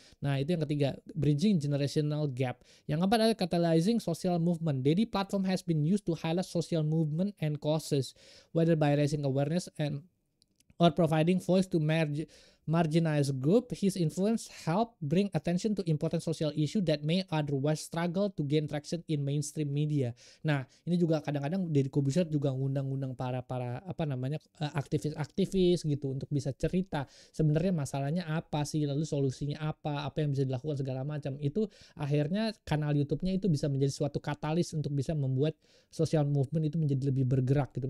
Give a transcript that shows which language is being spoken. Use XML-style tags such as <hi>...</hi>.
<id>Nah itu yang ketiga,</id> <en>bridging generational gap.</en> <id>Yang keempat adalah</id> <en>catalyzing social movement.</en> <id>Jadi</id> <en>platform has been used to highlight social movement and causes, whether by raising awareness and or providing voice to marginalized group, his influence helped bring attention to important social issue that may otherwise struggle to gain traction in mainstream media.</en> <id>Nah, ini juga kadang-kadang Deddy Corbuzier juga ngundang-ngundang para aktivis-aktivis gitu untuk bisa cerita sebenarnya masalahnya apa sih, lalu solusinya apa yang bisa dilakukan segala macam. Itu akhirnya kanal YouTube-nya itu bisa menjadi suatu katalis untuk bisa membuat social movement itu menjadi lebih bergerak gitu.</id>